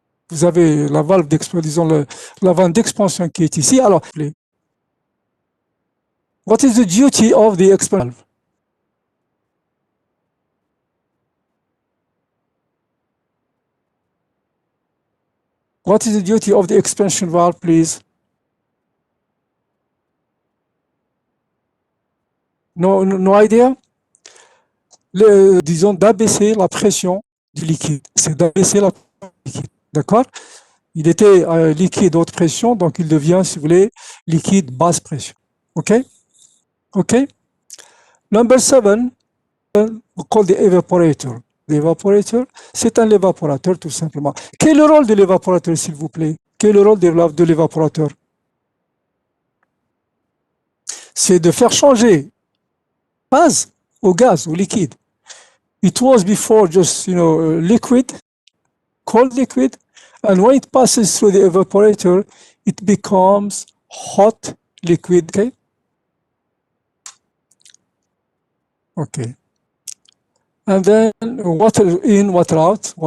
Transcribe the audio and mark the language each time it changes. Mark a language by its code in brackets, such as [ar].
[fr] Vous avez la valve d'expansion, disons, la valve d'expansion qui est ici. [en] Alors, what is the duty of the expansion valve? What is the duty of the expansion valve, please? No idea? [fr] Disons d'abaisser la pression du liquide. C'est d'abaisser la pression du liquide. D'accord? Il était liquide haute pression, donc il devient, si vous voulez, liquide basse pression. OK? OK? [en] Number 7, we call the evaporator. [fr] L'évaporateur, c'est un évaporateur tout simplement. Quel est le rôle de l'évaporateur, s'il vous plaît? Quel est le rôle de l'évaporateur? C'est de faire changer gaz au gaz, au liquide. [en] It was before just, liquid, cold liquid, and when it passes through the evaporator, it becomes hot liquid. Okay? Okay. And then water in, water out.